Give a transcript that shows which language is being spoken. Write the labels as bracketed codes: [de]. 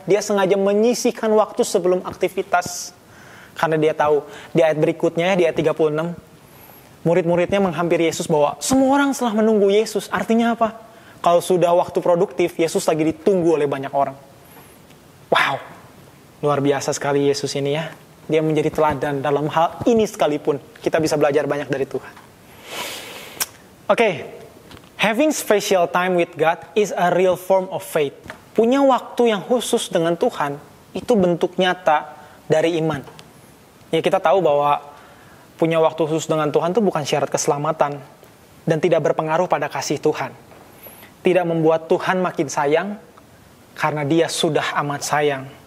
[id] Dia sengaja menyisihkan waktu sebelum aktivitas. Karena dia tahu di ayat berikutnya, di ayat 36, murid-muridnya menghampiri Yesus bahwa semua orang telah menunggu Yesus. Artinya apa? Kalau sudah waktu produktif, Yesus lagi ditunggu oleh banyak orang. Wow, luar biasa sekali Yesus ini ya. Dia menjadi teladan dalam hal ini sekalipun. Kita bisa belajar banyak dari Tuhan. [en] Oke, having special time with God is a real form of faith. [id] Punya waktu yang khusus dengan Tuhan, itu bentuk nyata dari iman. Ya kita tahu bahwa punya waktu khusus dengan Tuhan itu bukan syarat keselamatan dan tidak berpengaruh pada kasih Tuhan. Tidak membuat Tuhan makin sayang karena dia sudah amat sayang.